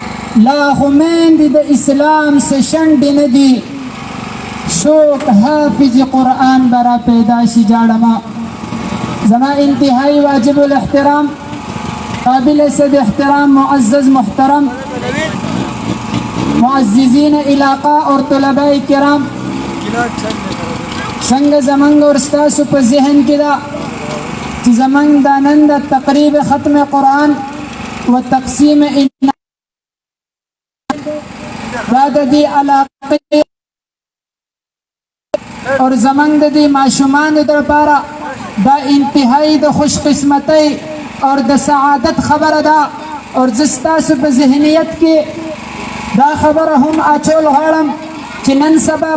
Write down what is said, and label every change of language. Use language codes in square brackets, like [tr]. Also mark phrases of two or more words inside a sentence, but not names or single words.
[ps] لا خومیندې د اسلام څه شنډې نه دي څوک حافظ قرآن به را پیدا شي جاړمه زما انتهایی واجب الاحترام قابل صد احترام معزز محترم [ur] معززین علاقہ اور طلباء کرام [ps] څنګه زمونږ اور ستاسو په ذهن کې ده چې زمونږ دا نن د تقریب ختم قرآن و تقسیم دا د دې علاقې اور زمونږ د دې ماشومانو دپاره دا انتهایی د خوش قسمتۍ اور د سعادت خبره ده اور زه ستاسو په ذهنیت کې دا خبره هم اچول غواړم چې نن سبا